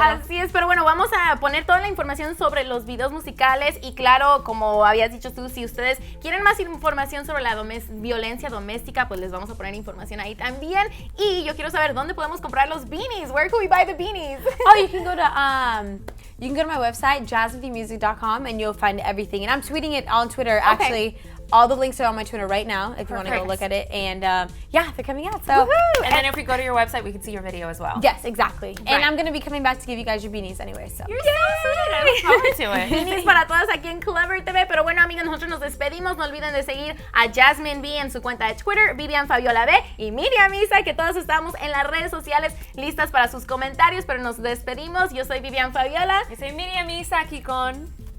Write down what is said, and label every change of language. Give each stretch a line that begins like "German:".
Spanish: Así es, pero bueno, vamos a poner toda la información sobre los videos musicales y claro, como habías dicho tú, si ustedes quieren más información sobre la violencia doméstica, pues les vamos a poner información ahí también. Y yo quiero saber dónde podemos comprar los beanies.
English: Where can we buy the beanies? Oh, you can go to my website, jasminemusic.com, and you'll find everything. And I'm tweeting it on Twitter, actually. All the links are on my Twitter right now if you want to go look at it. And yeah, they're coming out. So, and then if we go to your website, we can see your video as well. Yes, exactly. And I'm going to be coming back to give you guys your beanies anyway. So. You're so sweet. I look forward to it.
Spanish: Beanies para todas aquí en Clever TV. Pero bueno, amigos, nosotros nos despedimos. No olviden de seguir a Jasmine V en su cuenta de Twitter, Vivian Fabiola B y Miriam Isa, que todos estamos en las redes sociales listas para sus comentarios. Pero nos despedimos. Yo soy Vivian Fabiola. Yo soy Miriam Isa aquí con...